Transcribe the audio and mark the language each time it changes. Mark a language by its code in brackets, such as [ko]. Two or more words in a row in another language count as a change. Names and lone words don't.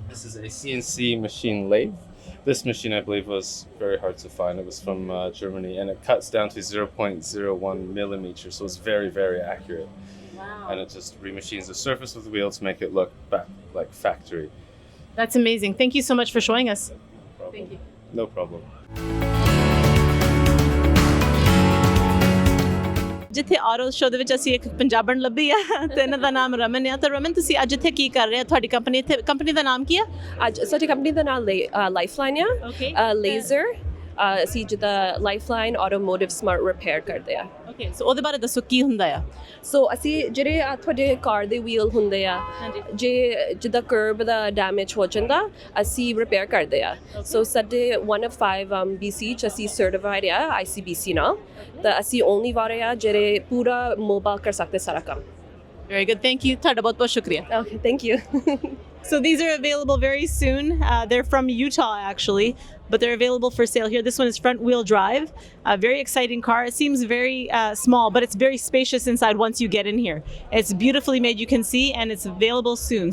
[en] This is a CNC machine lathe. This machine, I believe, was very hard to find. It was from Germany, and it cuts down to 0.01 millimeters, so it's very, very accurate. Wow. And it just remachines the surface of the wheel to make it look back like factory. That's amazing. Thank you so much for showing us. No Thank you. No problem. [pa] ਜਿੱਥੇ ਆਟੋ ਸ਼ੋ ਦੇ ਵਿੱਚ ਅਸੀਂ ਇੱਕ ਪੰਜਾਬਣ ਲੱਭੀ ਆ ਤੇ ਇਹਨਾਂ ਦਾ ਨਾਮ ਰਮਨ ਆ ਤੇ ਰਮਨ ਤੁਸੀਂ ਅੱਜ ਇੱਥੇ ਕੀ ਕਰ ਰਹੇ ਹੋ ਤੁਹਾਡੀ ਕੰਪਨੀ ਦਾ ਨਾਮ ਕੀ ਆ ਅੱਜ ਸਾਡੀ ਕੰਪਨੀ ਦਾ ਨਾਮ ਲਾਈਫਲਾਈਨ ਆ [en] Okay. [pa] ਲੇਜ਼ਰ ਅਸੀਂ ਜਿੱਦਾਂ ਲਾਈਫਲਾਈਨ ਆਟੋਮੋਟਿਵ ਸਮਾਰਟ ਰਿਪੇਅਰ ਕਰਦੇ ਆ [en] okay so [pa] ਉਹਦੇ ਬਾਰੇ ਦੱਸੋ ਕੀ ਹੁੰਦਾ ਆ ਸੋ ਅਸੀਂ ਜਿਹੜੇ ਆ ਤੁਹਾਡੇ ਕਾਰ ਦੇ ਵੀਲ ਹੁੰਦੇ ਆ ਜੇ ਜਿੱਦਾਂ ਕਰਬ ਦਾ ਡੈਮੇਜ ਹੋ ਜਾਂਦਾ ਅਸੀਂ ਰਿਪੇਅਰ ਕਰਦੇ ਆ ਸੋ ਸਾਡੇ 1 of 5 BC ਚ ਅਸੀਂ ਸਰਟੀਫਾਈਡ ਆ ICBC ਨਾਲ ਤਾਂ ਅਸੀਂ ਓਨਲੀ ਵਾਲੇ ਆ ਜਿਹੜੇ ਪੂਰਾ ਮੋਬਾਈਲ ਕਰ ਸਕਦੇ ਸਾਰਾ ਕੰਮ [en] Very good. Thank you. [pa] ਤੁਹਾਡਾ ਬਹੁਤ ਬਹੁਤ ਸ਼ੁਕਰੀਆ. [en] Okay, thank you. So these are available very soon. They're from Utah actually, but they're available for sale here. This one is front wheel drive. A very exciting car. It seems very small, but it's very spacious inside once you get in here. It's beautifully made, you can see, and it's available soon.